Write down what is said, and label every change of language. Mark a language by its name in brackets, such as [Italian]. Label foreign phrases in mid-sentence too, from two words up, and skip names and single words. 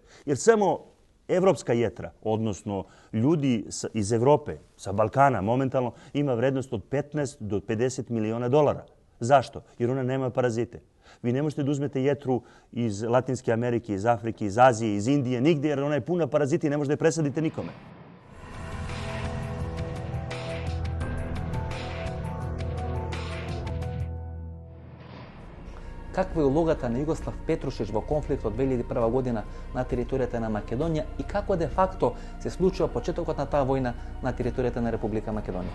[Serbian] Jer samo evropska jetra, odnosno ljudi iz Evrope, sa Balkana momentalno, ima vrednost od 15 do 50 miliona dolara. Zašto? Jer ona nema parazite. Vi ne možete da uzmete jetru iz Latinske Amerike, iz Afrike, iz Azije, iz Indije, nigdje, jer ona je puna parazita i ne možete da je presadite nikome. [Macedonian] Каква е улогата на Југослав Петрушич во конфликтот 2001 година на територијата на Македонија и како де факто се случува почетокот на таа војна на територијата на Република Македонија?